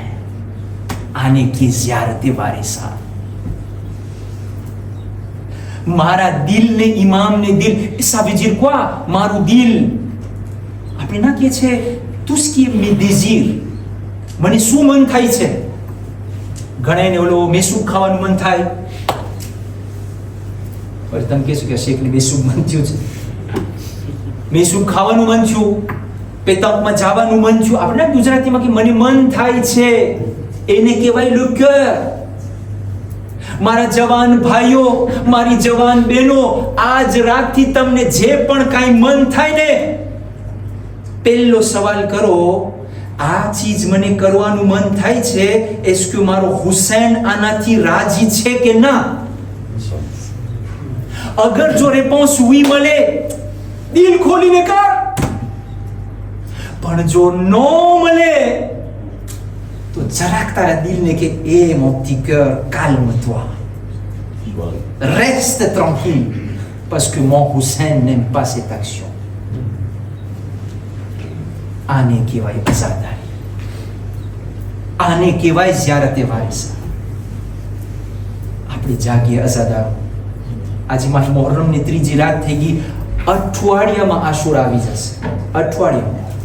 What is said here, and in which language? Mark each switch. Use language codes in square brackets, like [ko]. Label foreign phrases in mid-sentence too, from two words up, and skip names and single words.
[gu] આને કે ઝિયારતે વારિસા. મારા દિલને ઇમામને દિલ, [fr] ça veut dire quoi? [gu] મારું દિલ, આપણે ના કહે છે [fr] tout ce qui est mes désirs, [gu] મને શું મન થાય છે. ઘણાને ઓલો મેસૂબ ખાવાનું મન થાય. પણ તમે કહેશો કે શેખને મેસૂબ મન થયું છે, મેસૂબ ખાવાનું મન થયું, પેતાંકમાં જવાનું મન થયું. આપણે ગુજરાતીમાં કે મને મન થાય છે, એને કહેવાય [fr] le cœur. [gu] મારા જવાન ભાઈઓ, મારી જવાન બહેનો, આજ રાતથી તમને જે પણ કાંઈ મન થાય ને, પહેલો સવાલ કરો, આ ચીજ મને કરવાનું મન થાય છે, [fr] est-ce que [gu] મારો હુસૈન આનાથી રાજી છે કે ના? અગર જો રેસ્પોન્સ oui મળે, દિલ ખોલીને કર. પણ જો નો મળે તો જરાક તારા દિલને કે એ [fr] mon petit cœur, calme-toi, reste tranquille, parce que mon Hussein n'aime pas cette action. [gu] આને કહેવાય અઝાદારી, આને કહેવાય ઝિયારતે વારિસા. આપણે જાગીએ અઝાદારો. આજે મારી મોહર્રમની 3જી રાત થઈ ગઈ, અઠવાડિયામાં આશુરા આવી જશે, અઠવાડિયામાં.